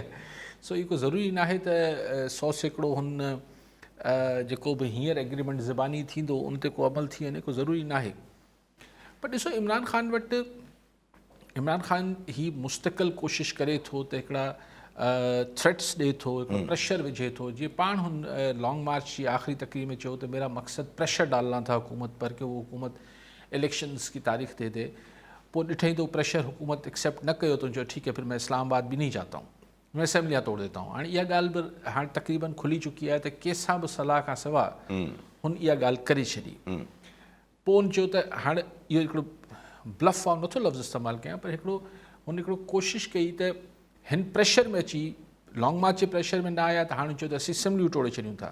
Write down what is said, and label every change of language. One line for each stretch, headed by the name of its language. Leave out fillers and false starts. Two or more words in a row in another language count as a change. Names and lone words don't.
Sindhi: सो इहो को ज़रूरी न आहे त 100% हुन जेको बि हींअर एग्रीमेंट ज़बानी थींदो उन ते को अमल थी वञे, को ज़रूरी न आहे। पर ॾिसो, इमरान ख़ान वटि इमरान ख़ान ही मुस्तक़िल कोशिशि करे थो त हिकिड़ा थ्रेट्स ॾिए थो, हिकिड़ो प्रेशर विझे थो। जीअं पाण हुन
English: long march
Sindhi: जी आख़िरी तकरीर में चयो त
Urdu: میرا مقصد پریشر ڈالنا تھا حکومت پر کہ وہ حکومت الیکشنز کی تاریخ دے دے.
Sindhi: पोइ ॾिठई तो प्रेशर हुकूमत एक्सेप्ट न कयो तो, जो
Urdu: ٹھیک ہے پھر میں اسلام آباد بھی نہیں جاتا ہوں، میں اسمبلیاں توڑ دیتا ہوں.
Sindhi: हाणे इहा ॻाल्हि बि हाणे तक़रीबन खुली चुकी आहे त कंहिंसां बि सलाह खां सवाइ हुन इहा ॻाल्हि करे छॾी। पोइ हुन चयो त हाणे इहो हिकिड़ो ब्लफ वांगुरु नथो लफ़्ज़ इस्तेमालु कयां, पर हुन हिकिड़ो कोशिशि कई त हिन प्रेशर में अची,
English: long march
Sindhi: जे प्रेशर में न आया त हाणे चयो त असीं असेंबलियूं तोड़े छॾियूं था।